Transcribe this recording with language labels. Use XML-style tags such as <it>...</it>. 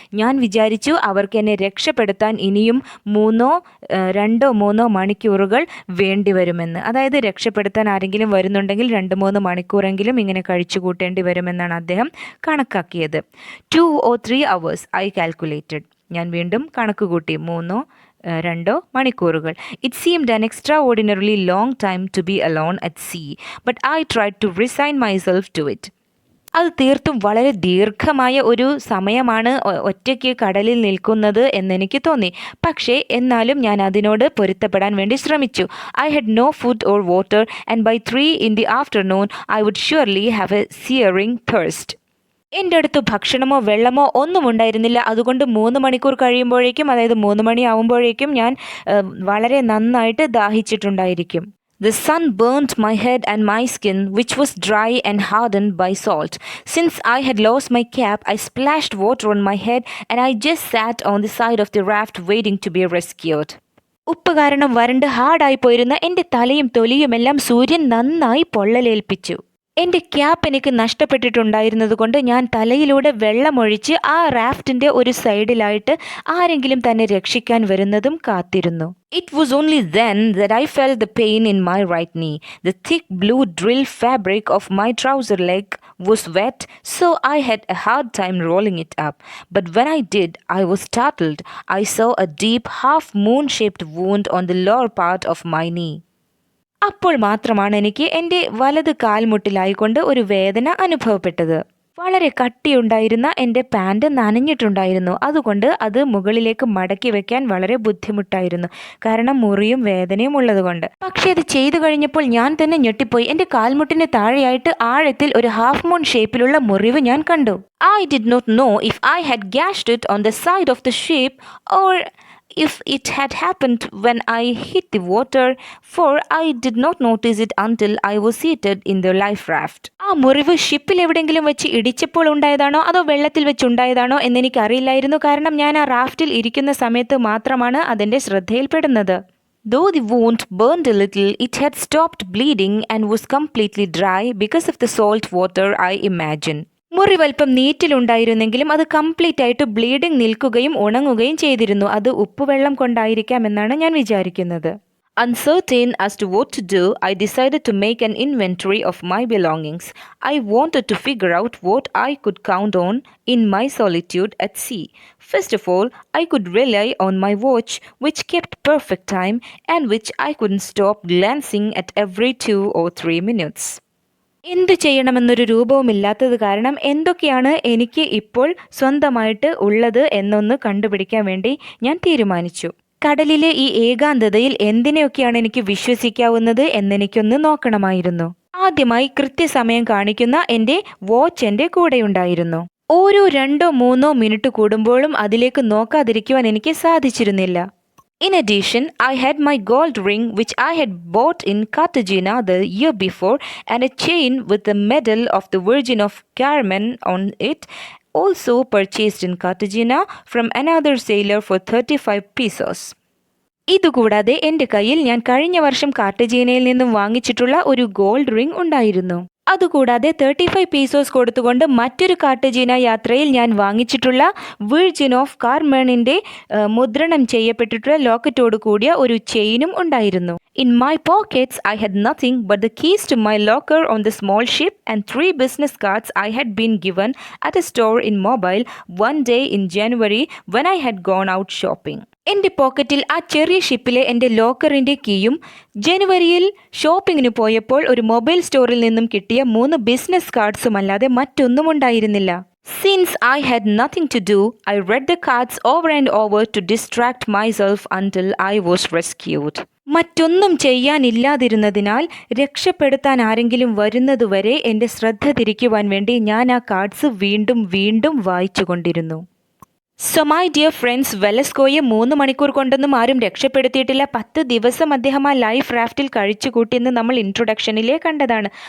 <ml>ഞാൻ വിചാരിച്ചു അവർക്ക് എന്നെ രക്ഷപ്പെടുത്താൻ ഇനിയും 2-3 മണിക്കൂറുകൾ വേണ്ടി വരുമെന്ന്. അതായത് രക്ഷപ്പെടുത്താൻ ആരെങ്കിലും വരുന്നുണ്ടെങ്കിൽ 2-3 മണിക്കൂറെങ്കിലും ഇങ്ങനെ കഴിച്ചു കൂട്ടേണ്ടി വരുമെന്നാണ് അദ്ദേഹം കണക്കാക്കിയത്.</ml> <en>2 or 3 hours I calculated.</en> <ml>ഞാൻ വീണ്ടും കണക്ക് കൂട്ടി. 2 മണിക്കൂറുകൾ.</ml> <en>It seemed an extraordinarily long time to be alone at sea, but I tried to resign myself to it.</en> <ml>അത് തീർത്തും വളരെ ദീർഘമായ ഒരു സമയമാണ് ഒറ്റയ്ക്ക് കടലിൽ നിൽക്കുന്നത് എന്നെനിക്ക് തോന്നി. പക്ഷേ എന്നാലും ഞാൻ അതിനോട് പൊരുത്തപ്പെടാൻ വേണ്ടി ശ്രമിച്ചു.</ml> <en>I had no food or water, and by 3 in the afternoon I would surely have a searing thirst.</en> <ml>എൻ്റെ അടുത്ത് ഭക്ഷണമോ വെള്ളമോ ഒന്നും ഉണ്ടായിരുന്നില്ല. അതുകൊണ്ട് 3 മണിക്കൂർ കഴിയുമ്പോഴേക്കും, അതായത് 3 മണിയാവുമ്പോഴേക്കും ഞാൻ വളരെ നന്നായിട്ട് ദാഹിച്ചിട്ടുണ്ടായിരിക്കും.</ml> <en>The sun burnt my head and my skin, which was dry and hardened by salt. Since I had lost my cap, I splashed water on my head and I just sat on the side of the raft waiting to be rescued.</en> <ml>ഉപ്പ് കാരണം വരണ്ട് ഹാർഡായി പോയിരുന്ന എൻ്റെ തലയും തൊലിയുമെല്ലാം സൂര്യൻ നന്നായി പൊള്ളലേൽപ്പിച്ചു. എൻ്റെ cap എനിക്ക് നഷ്ടപ്പെട്ടിട്ടുണ്ടായിരുന്നത് കൊണ്ട് ഞാൻ തലയിലൂടെ വെള്ളമൊഴിച്ച് ആ റാഫ്റ്റിൻ്റെ ഒരു സൈഡിലായിട്ട് ആരെങ്കിലും തന്നെ രക്ഷിക്കാൻ വരുന്നതും കാത്തിരുന്നു.</ml> <en>It was only then that I felt the pain in my right knee. The thick blue drill fabric of my trouser leg was wet, so I had a hard time rolling it up. But when I did, I was startled. I saw a deep half-moon-shaped wound on the lower part of my knee.</en> <ml>അപ്പോൾ മാത്രമാണ് എനിക്ക് എൻ്റെ വലത് കാൽമുട്ടിലായിക്കൊണ്ട് ഒരു വേദന അനുഭവപ്പെട്ടത്. വളരെ കട്ടിയുണ്ടായിരുന്ന എൻ്റെ പാൻറ് നനഞ്ഞിട്ടുണ്ടായിരുന്നു. അതുകൊണ്ട് അത് മുകളിലേക്ക് മടക്കി വെക്കാൻ വളരെ ബുദ്ധിമുട്ടായിരുന്നു, കാരണം മുറിയും വേദനയും ഉള്ളതുകൊണ്ട്. പക്ഷേ അത് ചെയ്തു കഴിഞ്ഞപ്പോൾ ഞാൻ തന്നെ ഞെട്ടിപ്പോയി. എൻ്റെ കാൽമുട്ടിന് താഴെയായിട്ട് ആഴത്തിൽ ഒരു ഹാഫ് മൂൺ ഷേപ്പിലുള്ള മുറിവ് ഞാൻ കണ്ടു.</ml> <en>I did not know if I had gashed it on the side of the ship or if it had happened when I hit the water, for I did not notice it until I was seated in the life raft.</en> <ml>ആ മുറിവ് ഷിപ്പിൽ എവിടെയെങ്കിലും വെച്ച് ഇടിച്ചപ്പോൾ ഉണ്ടായതാണോ അതോ വെള്ളത്തിൽ വെച്ചുണ്ടായതാണോ എന്നെനിക്കറിയില്ലായിരുന്നു, കാരണം ഞാൻ ആ റാഫ്റ്റിൽ ഇരിക്കുന്ന സമയത്ത് മാത്രമാണ് അതിൻ്റെ ശ്രദ്ധയിൽപ്പെടുന്നത്.</ml> <en>Though the wound burned a little, it had stopped bleeding and was completely dry because of the salt water, I imagine.</en> <ml>മുറിവൽപ്പം നീറ്റിലുണ്ടായിരുന്നെങ്കിലും അത് കംപ്ലീറ്റ് ആയിട്ട് ബ്ലീഡിംഗ് നിൽക്കുകയും ഉണങ്ങുകയും ചെയ്തിരുന്നു. അത് ഉപ്പുവെള്ളം കൊണ്ടായിരിക്കാമെന്നാണ് ഞാൻ വിചാരിക്കുന്നത്.</ml> <en>Uncertain as to what to do, I decided to make an inventory of my belongings. I wanted to figure out what I could count on in my solitude at sea. First of all, I could rely on my watch, which kept perfect time and which I couldn't stop glancing at every 2 or 3 minutes.</en> <ml>എന്തു ചെയ്യണമെന്നൊരു രൂപവുമില്ലാത്തത് കാരണം എന്തൊക്കെയാണ് എനിക്ക് ഇപ്പോൾ സ്വന്തമായിട്ട് ഉള്ളത് എന്നൊന്ന് കണ്ടുപിടിക്കാൻ വേണ്ടി ഞാൻ തീരുമാനിച്ചു. കടലിലെ ഈ ഏകാന്തതയിൽ എന്തിനെയൊക്കെയാണ് എനിക്ക് വിശ്വസിക്കാവുന്നത് എന്നെനിക്കൊന്ന് നോക്കണമായിരുന്നു. ആദ്യമായി കൃത്യസമയം കാണിക്കുന്ന എൻ്റെ വാച്ച് എൻ്റെ കൂടെയുണ്ടായിരുന്നു. ഓരോ 2-3 മിനിറ്റ് കൂടുമ്പോഴും അതിലേക്ക് നോക്കാതിരിക്കുവാൻ എനിക്ക് സാധിച്ചിരുന്നില്ല.</ml> <en>In addition, I had my gold ring which I had bought in Cartagena the year before and a chain with the medal of the Virgin of Carmen on it, also purchased in Cartagena from another sailor for 35 pesos.</en> <ml>ഇതുകൂടാതെ എൻ്റെ കയ്യിൽ ഞാൻ കഴിഞ്ഞ വർഷം കാർട്ടജീനയിൽ നിന്നും വാങ്ങിച്ചിട്ടുള്ള ഒരു gold ring ഉണ്ടായിരുന്നു. അതുകൂടാതെ 35 പീസോസ് കൊടുത്തുകൊണ്ട് മറ്റൊരു കാർട്ടജീന യാത്രയിൽ ഞാൻ വാങ്ങിച്ചിട്ടുള്ള വിർജിൻ ഓഫ് കാർമണിൻ്റെ മുദ്രണം ചെയ്യപ്പെട്ടിട്ടുള്ള ലോക്കറ്റോട് കൂടിയ ഒരു ചെയിനും ഉണ്ടായിരുന്നു.</ml> <en>In my pockets, I had nothing but the keys to my locker on the small ship and 3 business cards I had been given at a store in Mobile one day in January when I had gone out shopping.</en> <ml>എൻ്റെ പോക്കറ്റിൽ ആ ചെറിയ ഷിപ്പിലെ എൻ്റെ ലോക്കറിൻ്റെ കീയും ജനുവരിയിൽ ഷോപ്പിങ്ങിന് പോയപ്പോൾ ഒരു മൊബൈൽ സ്റ്റോറിൽ നിന്നും കിട്ടിയ 3 ബിസിനസ് കാർഡ്സും അല്ലാതെ മറ്റൊന്നും ഉണ്ടായിരുന്നില്ല.</ml> <en>Since I had nothing to do, I read the cards over and over to distract myself until I was rescued.</en> <ml>മറ്റൊന്നും ചെയ്യാനില്ലാതിരുന്നതിനാൽ രക്ഷപ്പെടുത്താൻ ആരെങ്കിലും വരുന്നതുവരെ എൻ്റെ ശ്രദ്ധ തിരിക്കുവാൻ വേണ്ടി ഞാൻ ആ കാർഡ്സ് വീണ്ടും വീണ്ടും വായിച്ചുകൊണ്ടിരുന്നു.</ml> <en>so my dear friends,</en> <ml>വെലസ്കോയെ 3 മണിക്കൂർ കൊണ്ടൊന്നും ആരും രക്ഷപ്പെടുത്തിയിട്ടില്ല. 10 ദിവസം അദ്ദേഹം ആ ലൈഫ് റാഫ്റ്റിൽ കഴിച്ചു കൂട്ടിയെന്ന് നമ്മൾ ഇൻട്രൊഡക്ഷനിലേ കണ്ടതാണ്.</ml>